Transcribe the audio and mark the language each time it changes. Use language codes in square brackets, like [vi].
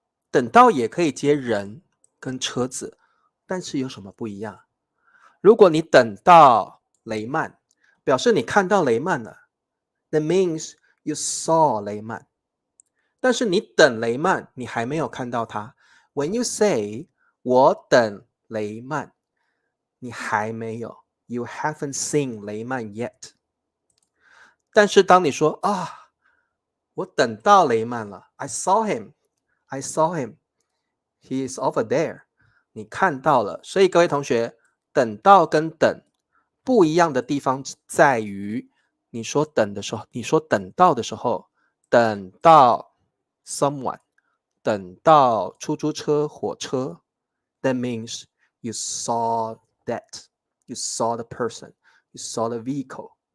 [zh] 等到也可以接人跟车子，但是有什么不一样？如果你等到雷曼，表示你看到雷曼了， [en] that means you saw [zh] 雷曼。但是你等雷曼，你还没有看到他。 When you say 我等雷曼，你还没有 [en] you haven't seen 雷曼 yet。 [zh] 但是当你说啊，我等到雷曼了， [en] I saw him he is over there， [zh] 你看到了。所以各位同学，等到跟等不一样的地方在于，你说等的时候，你说等到的时候，等到 someone， 等到出租车、火车， [en] that means you saw that you saw the person you saw the vehicle。